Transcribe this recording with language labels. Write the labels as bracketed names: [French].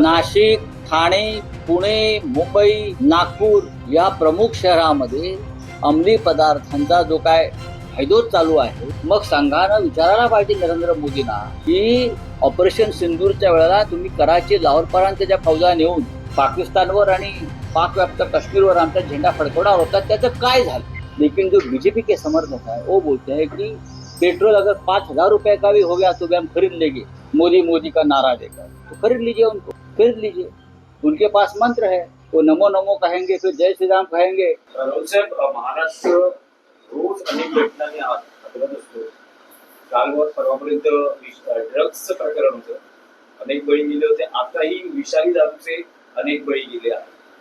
[Marathi] नाशिक ठाणे पुणे मुंबई नागपूर या प्रमुख शहरामध्ये अंमली पदार्थांचा जो काय हैदोस चालू आहे मग संघानं विचारायला पाहिजे नरेंद्र मोदींना की ऑपरेशन सिंदूरच्या वेळेला तुम्ही कराची लाहोरपर्यंत ज्या फौजा नेऊन पाकिस्तानवर आणि पाकव्याप्त काश्मीरवर आमचा झेंडा फडकवणार होता त्याचं काय झालं। [Hindi] लेकिन जो बीजेपी के समर्थक है वो बोलते हैं कि पेट्रोल अगर 5,000 रुपए का भी हो गया तो भी हम खरीद लेंगे मोदी मोदी का नारा देकर तो खरीद लीजिए उनको खरीद लीजिए उनके पास मंत्र है वो नमो नमो कहेंगे फिर जय श्री राम कहेंगे। [Marathi] साहेब महाराष्ट्र रोज अनेक घटनांनी हादरत असतो। काल परवापर्यंत ड्रग्सचं प्रकरण होतं, अनेक बळी गेले होते। आताही विषारी दारूचे अनेक बळी गेले आहेत।